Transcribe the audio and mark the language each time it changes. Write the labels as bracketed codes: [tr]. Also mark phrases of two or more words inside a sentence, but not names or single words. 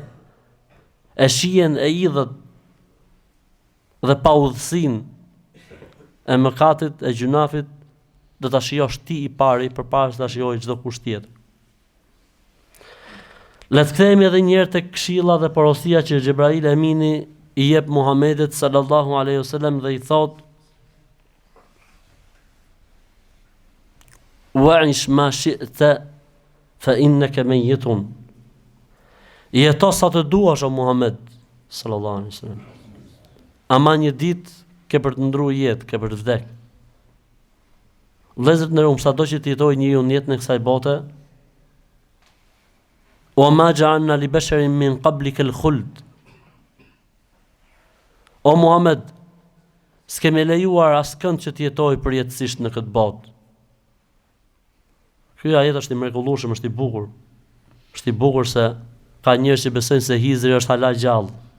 [sq] E shihen e idhët dhe pa udhësinë e mëkatit, e gjunafit, do ta shijosh ti i pari përpara se ta shijojë çdo kush tjetër. Le të kthehemi edhe një herë tek këshilla dhe porosia që Xhebrail Amini i jep Muhamedit [ar] صلى الله عليه وسلم [sq] dhe i thot: [ar] "وعش ما شئت فإنك ميت." [sq] Jeto sa të duash o Muhammed [ar] صلى الله عليه وسلم. [sq] Ama një ditë ke për të ndruar jetë, ke për të vdekur. Vëllezërit në Rum, sado që të jetojë njeriu në jetën e kësaj bote, o [ar] ما جعلنا لبشر من قبلك الخلد. [sq] O Muhammed, s'kemi lejuar askënd që të jetojë përjetësisht në këtë botë. Ky ajet është i mrekullueshëm, është i bukur. Është i bukur se ka njerëz që besojnë se Hizri është hala gjallë.